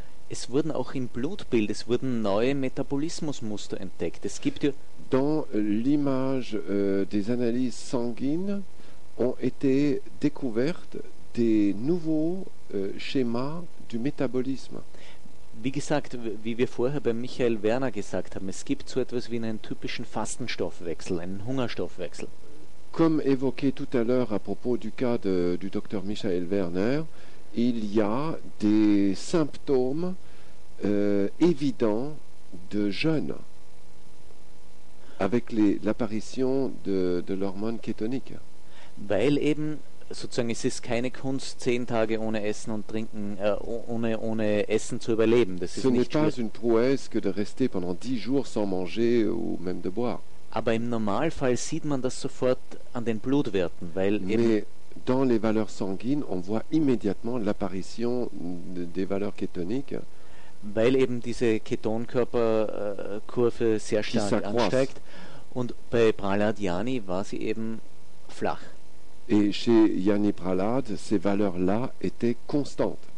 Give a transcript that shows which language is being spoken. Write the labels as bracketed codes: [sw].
[de] Es wurden auch im Blutbild, es wurden neue Metabolismusmuster entdeckt. Es gibt [fr] dans l'image des analyses sanguines ont été découvertes des nouveaux schémas du métabolisme. [de] Wie gesagt, wie wir vorher bei Michael Werner gesagt haben, es gibt so etwas wie einen typischen Fastenstoffwechsel, einen Hungerstoffwechsel. [fr] Comme évoqué tout à l'heure à propos du cas du docteur Michael Werner, il y a des symptômes évidents de jeûne avec l'apparition de l'hormone kétonique. [de] Weil eben, sozusagen, es ist keine Kunst, 10 Tage ohne Essen und Trinken, ohne Essen zu überleben. Das ist nicht [fr] pas une prouesse que de rester pendant 10 jours sans manger ou même de boire. [de] Aber im Normalfall sieht man das sofort an den Blutwerten, weil [fr] Mais dans les valeurs sanguines, on voit immédiatement l'apparition des valeurs kétoniques. [de] Weil eben diese Ketonkörperkurve sehr stark ansteigt. Und bei Pralhadiani war sie eben flach. [fr] Et chez Yanni Pralhad, ces valeurs-là étaient constantes.